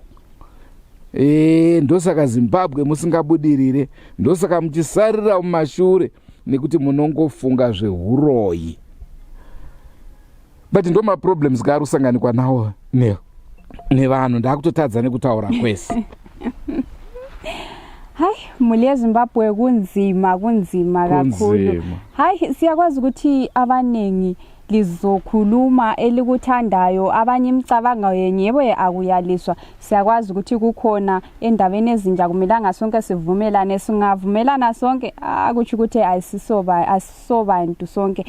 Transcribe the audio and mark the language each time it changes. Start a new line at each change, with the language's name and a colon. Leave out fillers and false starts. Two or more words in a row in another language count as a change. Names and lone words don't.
Shona: Ndosaka Zimbabwe musingabudirire, ndosaka muchisarira mumashure nekuti munongofunga zveuroyi. But ndo maproblems gari kusanganikwa nawo nevanhu. Ndakutotadza nekutaura kwese.
North Ndebele: Hai,
Shona: mhuri yeZimbabwe
North Ndebele: kunzima kakhulu. Hai, siyakwazi ukuthi abaningi lizokhuluma elikuthandayo, abanye imicabanga yenye yebo akuyaliswa. Siyakwazi ukuthi kukhona endabeni ezinja kumelanga sonke sivumelane, singavumelana sonke akuthi ukuthi asisobantu sonke.